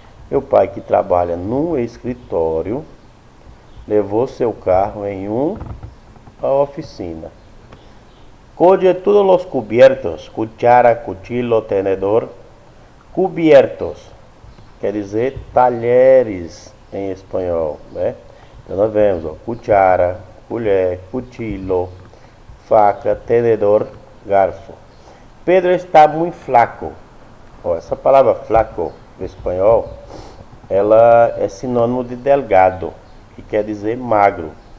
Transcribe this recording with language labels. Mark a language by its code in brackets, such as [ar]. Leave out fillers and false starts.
[pt] Meu pai que trabalha num escritório levou seu carro em uma oficina. [es] Coge todos los cubiertos, cuchara, cuchillo, tenedor. [pt] Cubiertos quer dizer talheres em espanhol, né? Então nós vemos, ó, cuchara, colher, cuchillo, faca, tenedor, garfo. Pedro está muito flaco. Ó, essa palavra flaco em espanhol, ela é sinônimo de delgado, que quer dizer magro.